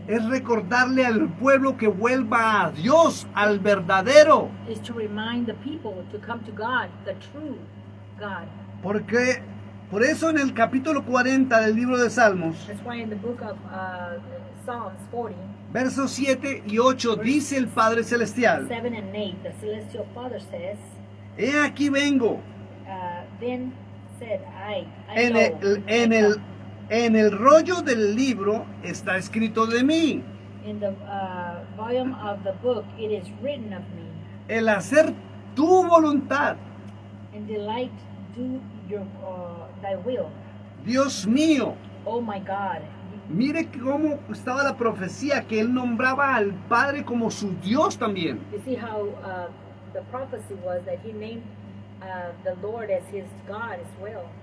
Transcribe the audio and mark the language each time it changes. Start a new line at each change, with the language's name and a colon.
Spanish: es recordarle al pueblo que vuelva a Dios, al verdadero.
English: is to remind the people to come to God, the true God.
Spanish: Porque por eso en el capítulo 40 del libro de Salmos,
English: That's why in the book of Psalms 40,
Spanish: versos 7 y 8 dice el Padre Celestial,
English: 7 and 8, the celestial Father says,
Spanish: he aquí vengo,
English: then said I
Spanish: en
English: know,
Spanish: en el rollo del libro está escrito de mí,
English: in the volume of the book it is written of me,
Spanish: el hacer tu voluntad.
English: and delight do your thy will.
Spanish: Dios mío,
English: Oh my God.
Spanish: mire cómo estaba la profecía, que él nombraba al Padre como su Dios también.
English: You see how the prophecy was that he named the Lord as his God as well.